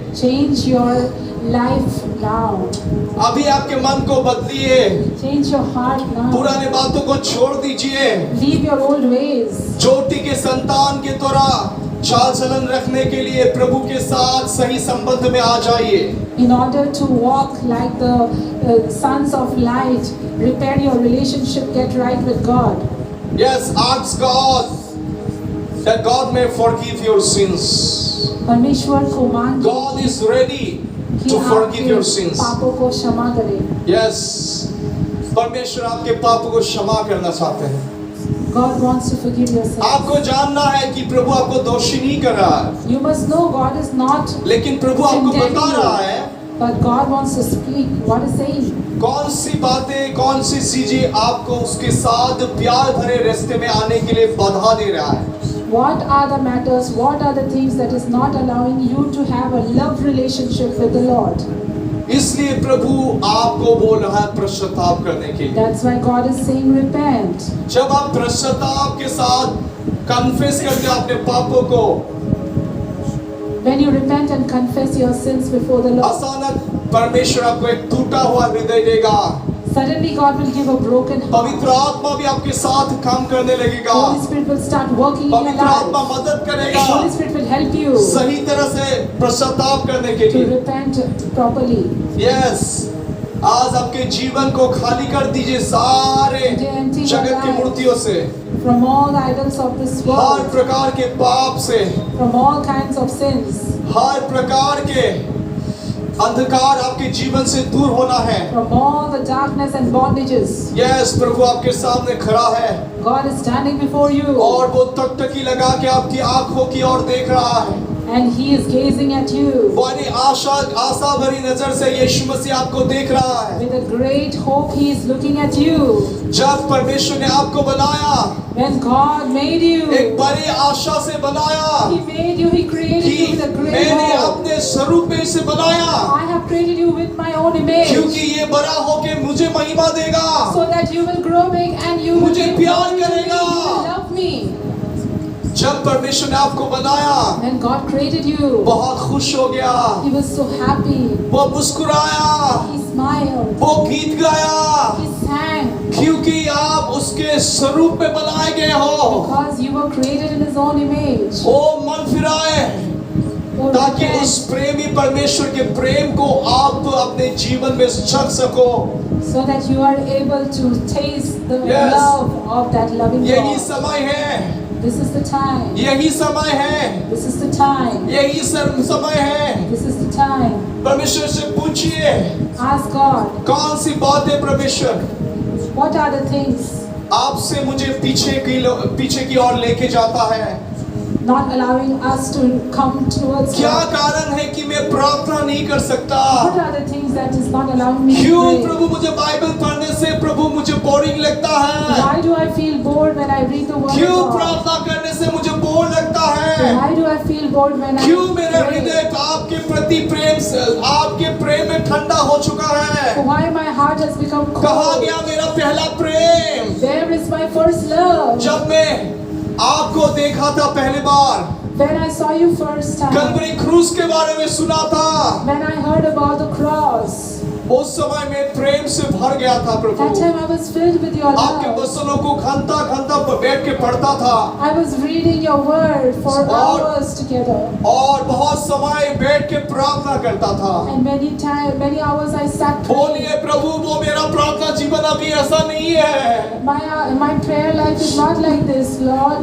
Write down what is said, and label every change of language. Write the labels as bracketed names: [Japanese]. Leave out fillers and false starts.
[English] Change your life now. [Hindi] अभी आपके मन को बदलिए, [English] Change your heart now. [Hindi] पुराने बातों को छोड़ दीजिए। [English] Leave your old ways. [Hindi] चोटी के संतान के द्वारा चाल चलन रखने के लिए प्रभु के साथ सही संबंध में आ जाइए। [English] In order to walk like the sons of light, repair your relationship, get right with God. Yes, ask God that God may forgive your sins. [Hindi] परमेश्वर को मांगिए [English] God is ready [Hindi] कि [English] to forgive [Hindi] आपके [English] your sins. [Hindi] पापों को क्षमा करे. Yes, परमेश्वर आपके पापों को क्षमा करना चाहते हैं। [English] God wants to forgive your sins. [Hindi] आपको जानना है कि प्रभु आपको दोषी नहीं कर रहा है, [English] You must know God is not, [Hindi] लेकिन प्रभु आपको बता रहा है [English] but God wants to speak. What is saying? [Hindi] कौन सी बातें, कौन सी चीजें आपको उसके साथ प्यार भरे रास्ते में आने के लिए बाधा दे रहा है। [English] What are the matters? What are the things that is not allowing you to have a love relationship with the Lord? [Hindi] इसलिए प्रभु आपको बोल रहा है पश्चाताप करने के लिए। [English] That's why God is saying repent. [Hindi] जब आप पश्चाताप के साथ कन्फेस करते हैं अपने पापों को, [English] When you repent and confess your sins before the Lord, [Hindi] अचानक परमेश्वर आपको एक टूटा हुआ हृदय देगा। [English] suddenly God will give a broken heart. [Hindi] पवित्र आत्मा भी आपके साथ काम करने लगेगा। [English] Holy Spirit will start working in your [Hindi] पवित्र आत्मा [English] life. [Hindi] मदद करेगा [English] Holy Spirit will help you [Hindi] सही तरह से पश्चाताप करने के [English] to [Hindi] लिए। [English] repent properly. [Hindi] यस, आज आपके जीवन को खाली कर दीजिए सारे जगत की मूर्तियों से, [English] From all the idols of this [Hindi] हर [English] world, [Hindi] प्रकार के पाप से, [English] from all kinds of sins, [Hindi] हर प्रकार के अंधकार आपके जीवन से दूर होना है। [English] from all the darkness and bondages. [Hindi] Yes, प्रभु आपके सामने खड़ा है [English] God is standing before you [Hindi] और वो टकटकी लगा के आपकी आंखों की ओर देख रहा है। [English] and He is gazing at you [Hindi] बड़ी आशा भरी नजर से यीशु मसीह आपको देख रहा है। [English] with a great hope. He is looking at you. [Hindi] जब परमेश्वर ने आपको बनाया, [English] When God made you, [Hindi] एक बड़ी आशा से बनाया [English] He made you, He created you [Hindi] कि [English] with a great [Hindi] मैंने [English] hope. [Hindi] अपने स्वरूप में इसे बनाया [English] I have created you with my own image [Hindi] क्योंकि ये बड़ा होके मुझे महिमा देगा, [English] so that you will grow big and you will [Hindi] मुझे [English] give [Hindi] प्यार [English] glory to me. [Hindi] करेगा। [English] You will love me. [Hindi] जब परमेश्वर ने आपको बनाया, [English] When God created you, [Hindi] बहुत खुश हो गया, [English] He was so happy. [Hindi] वो मुस्कुराया, [English] He smiled. [Hindi] वो गीत गाया, [English] He sang [Hindi] क्योंकि आप उसके स्वरूप में बनाए गए हो। [English] because you were created in His own image. [Hindi] वो मन फिराए [English] Oh, [Hindi] ताकि [English] repent, [Hindi] उस प्रेमी परमेश्वर के प्रेम को आप अपने जीवन में चख सको। [English] so that you are able to taste the Yes. love of that loving [Hindi] यही [English] God. [Hindi] समय है, [English] This is the time. [Hindi] यही समय है, [English] This is the time. [Hindi] यही समय है। [English] This is the time. [Hindi] परमेश्वर से पूछिए [English] Ask God, [Hindi] कौन सी बात है परमेश्वर [English] what are the things [Hindi] आपसे मुझे पीछे की ओर लेके जाता है। [English] not allowing us to come towards [Hindi] क्या [English] God? [Hindi] कारण है कि मैं प्रार्थना नहीं कर सकता? [English] What are the things that is not allowing me to [Hindi] क्यों [English] pray? [Hindi] प्रभु मुझे बाइबल पढ़ने से प्रभु मुझे बोरिंग लगता है? [English] Why do I feel bored when I read the word [Hindi] क्यों [English] of God? [Hindi] प्रार्थना करने से मुझे बोर लगता है? [English] Why do I feel bored when I [Hindi] क्यों मेरा [English] pray? [Hindi] हृदय आपके प्रति प्रेम से आपके प्रेम में ठंडा हो चुका है? [English] Why my heart has become [Hindi] कहाँ [English] cold? [Hindi] गया मेरा पहला प्रेम? [English] Where is my first love? [Hindi] जब मैं आपको देखा था पहली बार, [English] When I saw you first time, [Hindi] Kalvari क्रूस के बारे में सुना था, [English] when I heard about the cross, [Hindi] उस समय में प्रेम से भर गया था प्रभु। [English] that time I was filled with your [Hindi] आपके [English] love. [Hindi] वचनों को घंटा बैठ के पढ़ता था [English] I was reading your word for [Hindi] और- [English] hours together. [Hindi] और बहुत समय बैठ के प्रार्थना करता था। [English] And many hours I sat praying. [Hindi] बोलिए प्रभु, वो मेरा प्रार्थना जीवन अभी ऐसा नहीं है। [English] My prayer life is not like this, Lord.